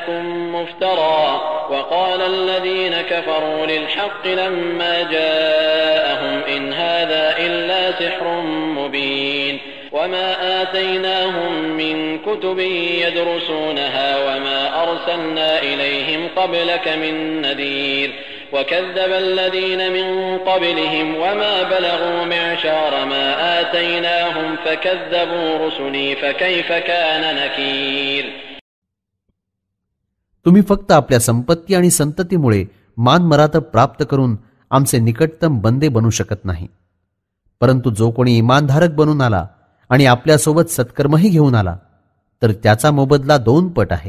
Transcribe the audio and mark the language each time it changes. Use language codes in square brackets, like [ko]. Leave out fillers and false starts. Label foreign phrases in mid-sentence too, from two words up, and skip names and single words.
[ar] مفترى وقال الذين كفروا للحق لما جاءهم إن هذا إلا سحر مبين وما آتيناهم من كتب يدرسونها وما أرسلنا إليهم قبلك من نذير وكذب الذين من قبلهم وما بلغوا معشار ما آتيناهم فكذبوا رسلي فكيف كان نكير. [mr] तुम्ही फक्त आपल्या संपत्ती आणि संततीमुळे मानमरातब प्राप्त करून आमचे निकटतम बंदे बनू शकत नाही, परंतु जो कोणी इमानधारक बनून आला आणि आपल्यासोबत सत्कर्मही घेऊन आला तर त्याचा मोबदला 2 पट आहे.